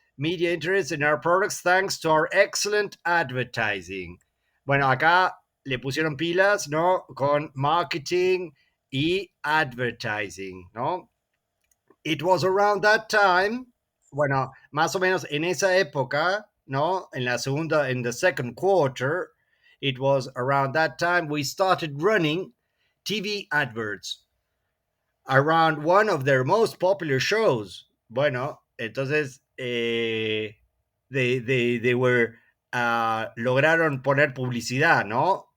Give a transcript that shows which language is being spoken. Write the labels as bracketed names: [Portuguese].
[English] Media interest in our products thanks to our excellent advertising. [Spanish] Bueno, acá le pusieron pilas, ¿no? Con marketing y advertising, ¿no? [English] It was around that time, [Spanish] bueno, más o menos en esa época, ¿no? [English] In the second quarter, it was around that time we started running TV adverts around one of their most popular shows. [Spanish] Bueno, entonces [English] they were [Spanish] lograron poner publicidad, ¿no?